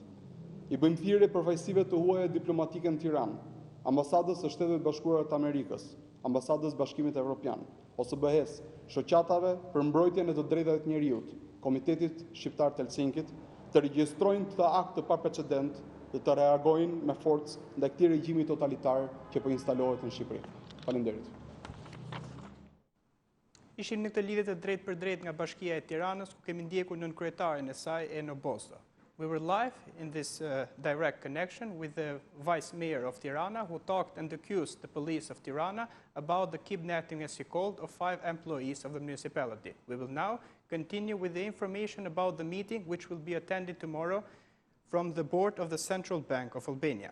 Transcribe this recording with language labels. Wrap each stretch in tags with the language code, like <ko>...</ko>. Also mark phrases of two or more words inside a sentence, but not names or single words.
<sq>I bëjmë thirrje përfaqësive të huaja diplomatike në Tiranë, ambasadës së Shtetit Bashkuar të Amerikës, ambasadës Bashkimit Evropian, OSBE-s, shoqatave për mbrojtjen e të drejtave të njerëzit, Komitetit Shqiptar të Helsinkit, të regjistrojnë këtë akt të paprecedent dhe të reagojnë me forcë ndaj këtij regjimi totalitar që po instalohet në Shqipëri. Faleminderit. Ishim në këtë lidhje të drejtë për drejtë nga Bashkia e Tiranës, ku kemi ndjekur nënkryetarin e saj Eno Bozdo.</sq> <en>We were live in this direct connection with the Vice Mayor of Tirana, who talked and accused the police of Tirana about the kidnapping, as he called, of 5 employees of the municipality. We will now continue with the information about the meeting, which will be attended tomorrow from the board of the Central Bank of Albania.</en>